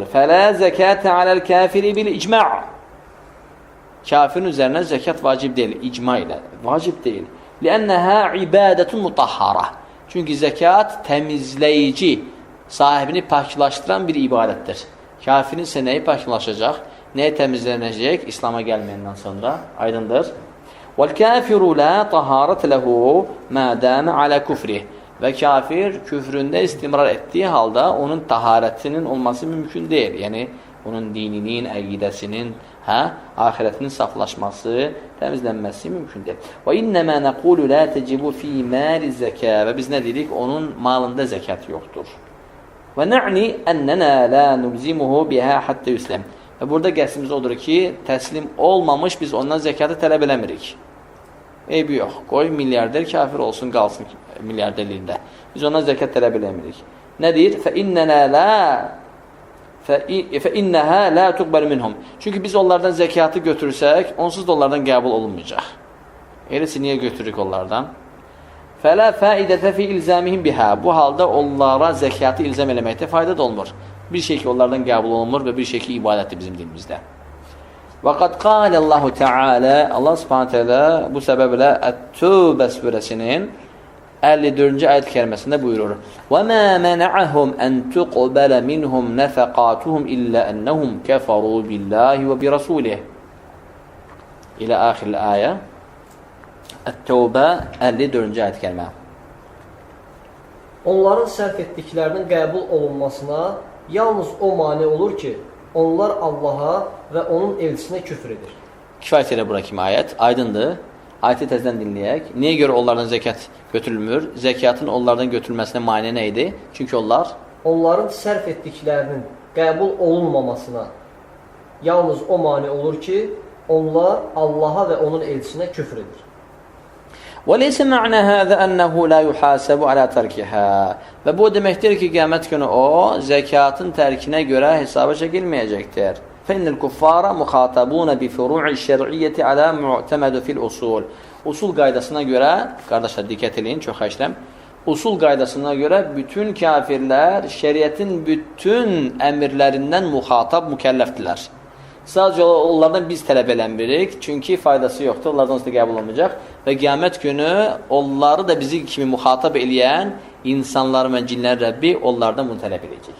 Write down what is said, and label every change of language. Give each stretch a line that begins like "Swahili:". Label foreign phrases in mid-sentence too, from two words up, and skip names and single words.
Arabic: فلا زكاة على الكافر بالإجماع'.
Azerbaijani: Kafirin üzərinə zəkat vacib deyil, icma ilə. Vacib deyil.
Arabic: لأنها عبادة مطهرة.
Azerbaijani: Çünki zəkat təmizləyici, sahibini paklaşdıran bir ibadətdir. Kafirin isə nəyi paklaşacaq, nəyə təmizlənəcək İslam'a gəlməyəndən sonra? Aydındır.
Arabic: وَالْكَافِرُ لَا طَهَارَةَ لَهُ مَا دَامَ عَلَى كُفْرِهِ.
Azerbaijani: Və kafir küfründə istimrar etdiyi halda onun taharətinin olması mümkün deyil. Yəni, onun dininin, əqidəsinin, ahirətinin saflaşması, təmizlənməsi mümkün deyil.
Arabic: وَإِنَّمَا نَقُولُ لَا تَجِبُ فِي مَالِ الزَّكَاءِ.
Azerbaijani: Və biz nə dedik? Onun malında zəkat yoxdur.
Arabic: وَنَعْنِ أَنَّنَا لَا نُلْزِمُهُ بِهَا حَتَّى يُسْلَمْ.
Azerbaijani: Və burada qəsdimiz odur ki, təslim olmamış biz ondan zəkatı tələb eləmirik. Eybi yox, qoy milyarder kafir olsun, qalsın milyarderliyində. Biz ondan zəkat tələb eləmirik. Nə deyir?
Arabic: فَإِنَّهَا لَا تُقْبَلُ مِنْهُمْ.
Azerbaijani: Çünki biz onlardan zəkatı götürsək, onsuz da onlardan qəbul olunmayacaq. Eləsi niyə götürürük onlardan?
Arabic: فَلَا فَائِدَةَ فِي إِلْزَامِهِمْ بِهَا.
Azerbaijani: Bu halda onlara zəkatı ilzam eləməkdə fayda da olmur. Bir şey ki, onlardan qəbul olunmur və bir şey ki, ibadətdir bizim dilimizdə.
Arabic: وَقَدْ قَالَ اللّٰهُ تَعَالَى.
Azerbaijani: Allah subhanət hələ bu səbəblə Ət-Tövbə surəsinin 54-cü ayət kəriməsində buyurur.
Arabic: وَمَا مَنَعَهُمْ أَنْ تُقْبَلَ مِنْهُمْ نَفَقَاتُهُمْ إِلَّا أَنَّهُمْ كَفَرُوا بِاللّٰهِ وَبِرَسُولِهِ.
Azerbaijani: İlə axir ayə. Ət-Tövbə 54-cü ayət kərimə. Onların sərf etdiklərinin qəbul olunmasına yalnız o mane olur ki, onlar Allaha və onun elçisinə küfr edir. Kifayət elə bura kimi ayət. Aydındır. Ayeti təzədən dinləyək. Niyə görə onlardan zəkat götürülmür? Zəkatın onlardan götürülməsinə mane nə idi? Çünki onların sərf etdiklərinin qəbul olunmamasına yalnız o mane olur ki, onlar Allaha və onun elçisinə küfr edir.
Arabic: وَلَيْسَ مَعْنَ هَذَا أَنَّهُ لَا يُحَاسَبُ عَلَى تَرْكِهَا
Azerbaijani: Və bu deməkdir ki, qiyamət günü o, zəkatın tərkinə görə hesaba çəkilməyəcəkdir.
Arabic: فَإِنَّ الْكُفَّارَ مُخَاطَبُونَ بِفُرُوعِ الشَّرْعِيَّةِ عَلَى مُعْتَمَدُ فِي الْأُصُولِ
Azerbaijani: Usul qaydasına görə, qardaşlar diqqət edin, çox xahiş edirəm. Usul qaydasına görə bütün kafirlər şəriətin bütün əmrlərindən müxatab, mükəlləfdirlər. Sadəcə onlardan biz tələb eləmirik, çünki faydası yoxdur, onlardan da qəbul olmayacaq və qiyamət günü onları da bizi kimi müxatab eləyən insanlar və cinlər Rəbbi onlardan bunu tələb edəcək.